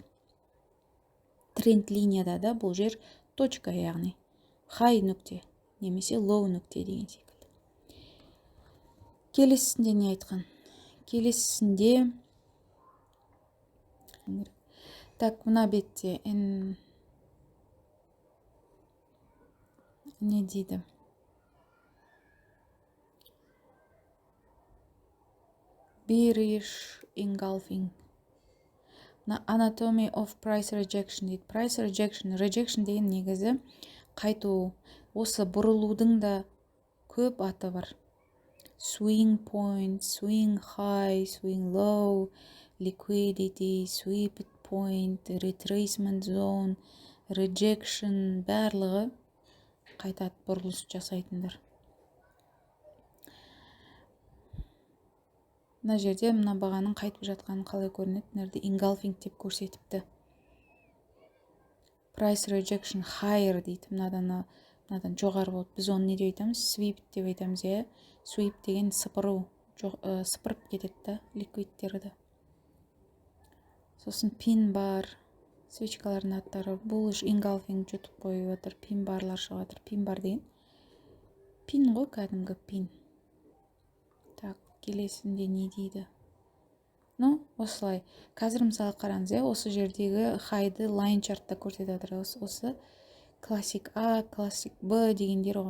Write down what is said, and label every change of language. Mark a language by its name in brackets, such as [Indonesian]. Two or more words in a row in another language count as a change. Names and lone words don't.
[Kazakh] Тренд линияда да бұл жер точка, яғни high нүкте немесе low нүкте деген секілді. Келесісінде не айтқан? Келесісінде так, мына бетте не дейді? [English] Bearish engulfing. Anatomy of price rejection дейді. Price rejection [Kazakh] деген негізі қайту. Осы бұрылудың да көп аты бар. [English] Swing point, swing high, swing low, liquidity, sweep point, retracement zone, rejection, [Kazakh] барлығы қайтады бұрылыс жасайтындар. Мына жерде мына бағаның қайтып жатқанын қалай көрінеді? Мына engulfing деп көрсетіпті. [English] Price rejection higher дейді. [Kazakh] Мынадан жоғары болды. Біз оны не деп айтамыз? Sweep деп айтамыз. Sweep деген сыпыру, сыпырып кетеді ликвидтерді. Сосын пин бар, свечкалардың аттары. [English] Bullish engulfing [Kazakh] жұтып қойып отыр. Пин барлар шығып отыр. Пин бар деген пин ғой, кәдімгі пин. Так, келесінде не дейді? Осылай. Қазір мысалы қараңыз, осы жердегі хайды line чартта көрсетіп отыр. Осы классик А, классик Б дегендер ғой.